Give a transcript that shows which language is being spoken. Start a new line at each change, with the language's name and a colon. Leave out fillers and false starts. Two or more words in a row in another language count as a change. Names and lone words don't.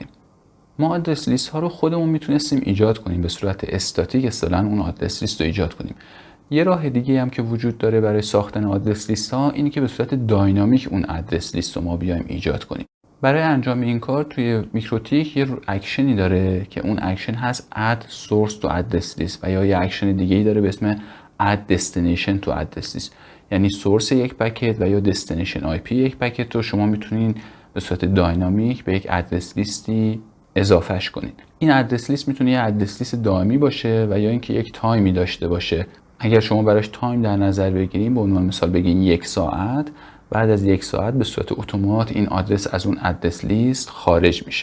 Persian: ما آدرس لیست ها رو خودمون میتونستیم ایجاد کنیم به صورت استاتیک، اصطلاحاً اون آدرس لیست رو ایجاد کنیم. یه راه دیگه هم که وجود داره برای ساختن آدرس لیست ها اینه که به صورت داینامیک اون آدرس لیست رو ما بیایم ایجاد کنیم. برای انجام این کار توی میکروتیک یه اکشنی داره که اون اکشن هست
English: add source to address list
Persian: و یا یه اکشن دیگه‌ای داره به اسم
English: add destination to address list.
Persian: یعنی سورس یک پکت و یا
English: destination IP
Persian: یک پکت رو شما میتونین به صورت داینامیک به یک ادرس لیستی اضافهش کنید. این ادرس لیست میتونه یه ادرس لیست دائمی باشه و یا اینکه یک تایمی داشته باشه. اگر شما براش تایم در نظر بگیریم، به عنوان مثال بگین 1 ساعت، بعد از 1 ساعت به صورت اتومات این آدرس از اون ادرس لیست خارج میشه.